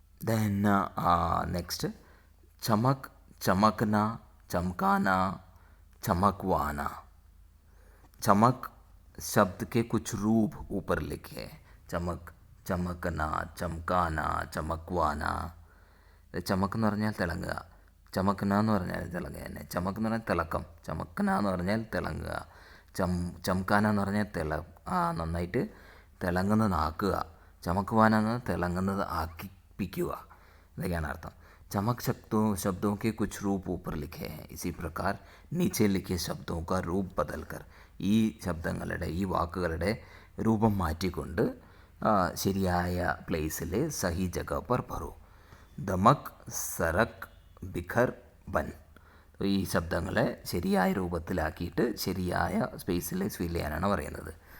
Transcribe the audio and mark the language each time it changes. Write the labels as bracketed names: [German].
[English] then next [Hindi] ചമക് ചമക്ന चमकाना चमकवाना. चमक शब्द के कुछ रूप ऊपर लिखे. चमक ചമക്കന ചമക്കാന ചമക്വാന. [Malayalam] ചമക്ക് എന്ന് പറഞ്ഞാൽ തിളങ്ങുക, ചമക്കന എന്ന് പറഞ്ഞാൽ തിളങ്ങുക തന്നെ. ചമക്ക് എന്ന് പറഞ്ഞാൽ തിളക്കം, ചമക്കന എന്ന് പറഞ്ഞാൽ തിളങ്ങുക, ചമക്കാന എന്ന് പറഞ്ഞാൽ നന്നായിട്ട് തിളങ്ങുന്നതാക്കുക, ചമക്കുവാന എന്ന് തിളങ്ങുന്നത് ആക്കിപ്പിക്കുക, ഇതൊക്കെയാണ് അർത്ഥം. [Hindi] चमक शब्दों के कुछ रूप ऊपर लिखे हैं. इसी प्रकार नीचे लिखे शब्दों का रूप बदलकर [Malayalam] ഈ ശബ്ദങ്ങളുടെ ഈ വാക്കുകളുടെ രൂപം മാറ്റിക്കൊണ്ട് ശരിയായ പ്ലേസിൽ [Hindi] സഹി ജഗ പർ ഭറോ. [Malayalam] ദമക് സരക് ബിഖർ ബൻ. ഈ ശബ്ദങ്ങളെ ശരിയായ രൂപത്തിലാക്കിയിട്ട് ശരിയായ സ്പേസിൽ ഫിൽ ചെയ്യാനാണ് പറയുന്നത്.